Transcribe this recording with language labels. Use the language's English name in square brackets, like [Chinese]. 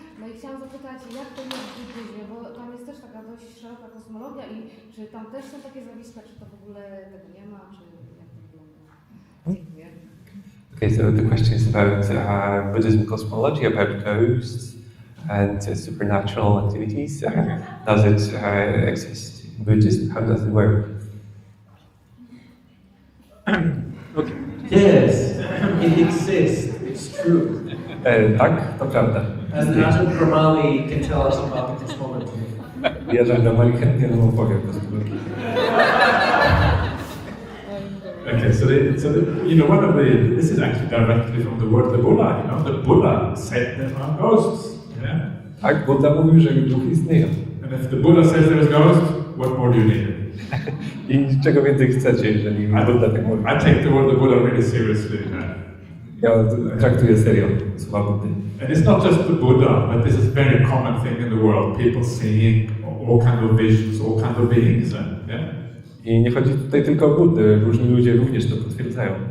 [Polish] No i chciałam zapytać, jak to jest w buddyzmie, bo tam jest też taka dość szeroka kosmologia i czy tam też są takie zjawiska, czy to w ogóle tego nie ma, czy jak to wygląda? Dziękuję. [English] Okay, so the question is about Buddhism cosmology, about ghosts and supernatural activities. Does it exist in Buddhism? How does it work? Okay. Yes, it exists. It's true. [Polish] Tak, to prawda. [English] And Ajahn Brahmali can tell us about the cosmology. [Polish] Ajahn Brahmali chętnie nam opowie o kosmologii. [English] Okay, so you know, this is actually directly from the word the Buddha. You know, the Buddha said there are ghosts. Yeah. [Polish] Tak, Buddha mówił, że duchy istnieją. [English] And if the Buddha says there's ghosts, what more do you need? [Polish] I czego więcej chcecie, jeżeli Buddha tak mówi? [English] I take the word the Buddha really seriously. [Polish] Ja traktuję serio słowa Buddy. [English] And it's not just the Buddha, but this is a very common thing in the world. People seeing all kinds of visions, all kinds of beings. Yeah. [Polish] I nie chodzi tutaj tylko o Buddę, różni ludzie również to potwierdzają.